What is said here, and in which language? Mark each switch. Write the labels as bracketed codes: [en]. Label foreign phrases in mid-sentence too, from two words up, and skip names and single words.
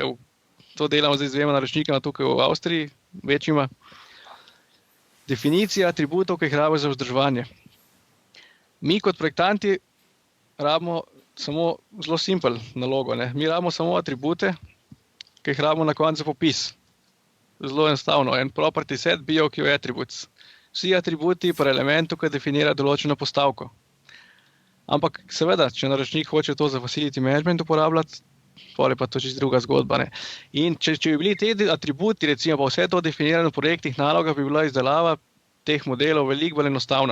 [sl] To delamo zdaj z dvema naročnikama tukaj v Avstriji, večjima. Definicija atributov, ki jih rabiš za vzdrževanje. Mi kot projektanti rabimo samo zelo simpel nalogo. Ne. Mi rabimo samo atribute, ki jih rabimo na koncu popis. Zelo enostavno. [en] En property set, BOQ attributes. [sl] Vsi atributi pri elementu, ki definira določeno postavko. Ampak seveda, če naročnik hoče to za [en] facility management [sl] uporabljati, pol je pa to čisto druga zgodba. Ne. In če bi bili te atributi, recimo pa vse to definirano v projektih nalogah, bi bila izdelava teh modelov veliko bolj enostavna.